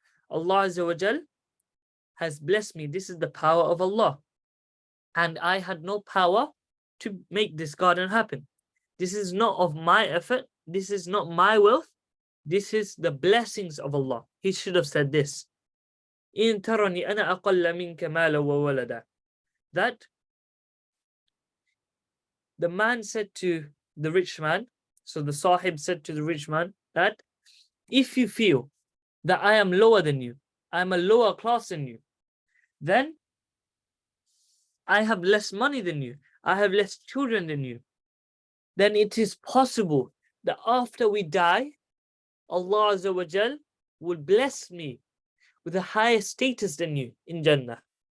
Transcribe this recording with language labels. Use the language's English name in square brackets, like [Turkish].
[English] Allah Azza wa Jal has blessed me. This is the power of Allah. And I had no power to make this garden happen. This is not of my effort. This is not my wealth. This is the blessings of Allah. He should have said this. [Arabic] إِن تَرَنِي أَنَا أَقَلَّ مِنْكَ مَالًا وَوَلَدًا. [English] That the man said to the rich man, so the Sahib said to the rich man, that if you feel that I am lower than you, I am a lower class than you, then I have less money than you, I have less children than you, then it is possible that after we die, Allah Azza wa Jal will bless me with a higher status than you in Jannah.